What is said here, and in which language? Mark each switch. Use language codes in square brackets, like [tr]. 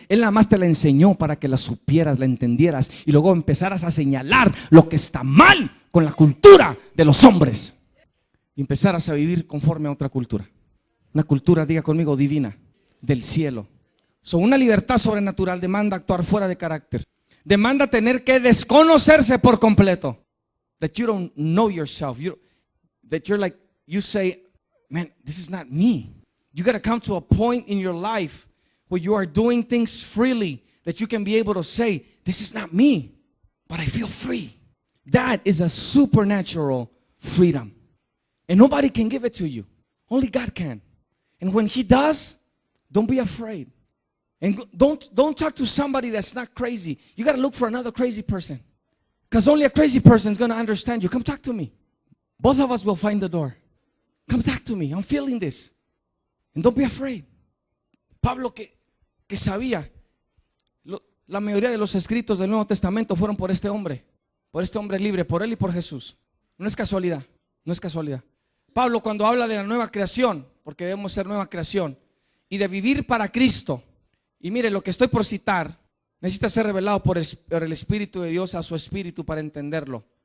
[es] Él nada más te la enseñó para que la supieras, la entendieras y luego empezaras a señalar lo que está mal con la cultura de los hombres y empezaras a vivir conforme a otra cultura. Una cultura, diga conmigo, divina, del cielo. Una libertad sobrenatural demanda actuar fuera de carácter. Demanda tener que desconocerse por completo. [en] That you don't know yourself. That you're like, you say, man, this is not me. You got to come to a point in your life where you are doing things freely, that you can be able to say, this is not me, but I feel free. That is a supernatural freedom. And nobody can give it to you. Only God can. And when He does, don't be afraid. And don't talk to somebody that's not crazy. You got to look for another crazy person. Because only a crazy person is going to understand you. Come talk to me. Both of us will find the door. Come talk to me. I'm feeling this. And don't be afraid. [es] Pablo que sabía, la mayoría de los escritos del Nuevo Testamento fueron por este hombre libre, por él y por Jesús. No es casualidad, no es casualidad. Pablo, cuando habla de la nueva creación, porque debemos ser nueva creación, y de vivir para Cristo, y mire, lo que estoy por citar necesita ser revelado por el Espíritu de Dios a su espíritu para entenderlo.